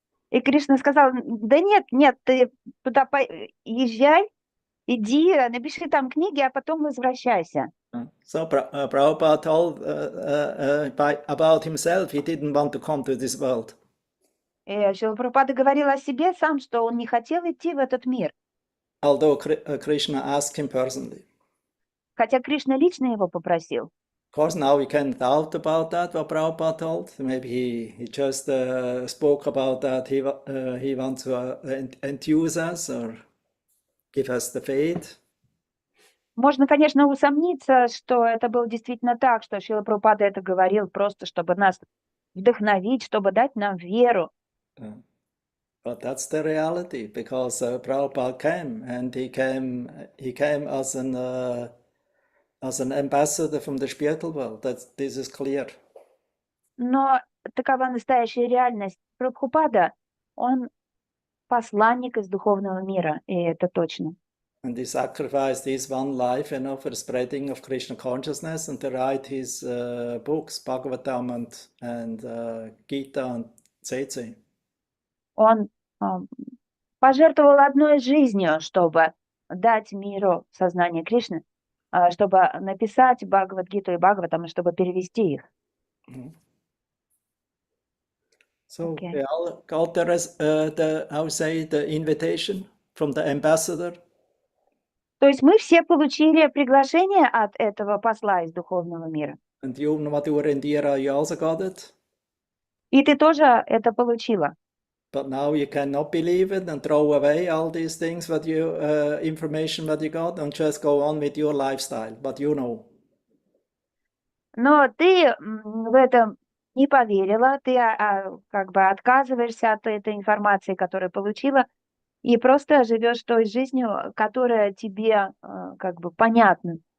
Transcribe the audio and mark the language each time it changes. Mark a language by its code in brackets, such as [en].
[ru] И Кришна сказал: да нет, ты туда езжай, иди, напиши там книги, а потом возвращайся. [en] So Prabhupada told about himself, he didn't want to come to this world. [ru] И Шрила Прабхупада говорил о себе сам, что он не хотел идти в этот мир. [en] Although Krishna asked him personally. [ru] Хотя Кришна лично его попросил. [en] Of course, now we can doubt about that, what Prabhupada told. Maybe he just spoke about that. He wants to enthuse us or give us the faith. [ru] Можно, конечно, усомниться, что это было действительно так, что Шрила Прабхупада это говорил просто, чтобы нас вдохновить, чтобы дать нам веру. [en] But that's the reality, because Prabhupada came, and he came as an ambassador from the spiritual world. This is clear. [ru] Но такова настоящая реальность. Прабхупада, он посланник из духовного мира, и это точно. [en] And he sacrificed his one life, for the spreading of Krishna consciousness, and to write his books, Bhagavatam and Gita and Tse. [ru] Он пожертвовал одной жизнью, чтобы дать миру сознание Кришны, чтобы написать Бхагавад-гиту и Бхагаватам, чтобы перевести их. [en] So we all got the invitation from the ambassador. [ru] То есть мы все получили приглашение от этого посла из духовного мира. [en] And you, Madhura Indira, you also got it. [ru] И ты тоже это получила. [en] But now you cannot believe it and throw away all these things, information that you got, and just go on with your lifestyle. But you know. [ru] Но ты в это не поверила, ты как бы отказываешься от этой информации, которую получила, и просто живешь той жизнью, которая тебе как бы понятна.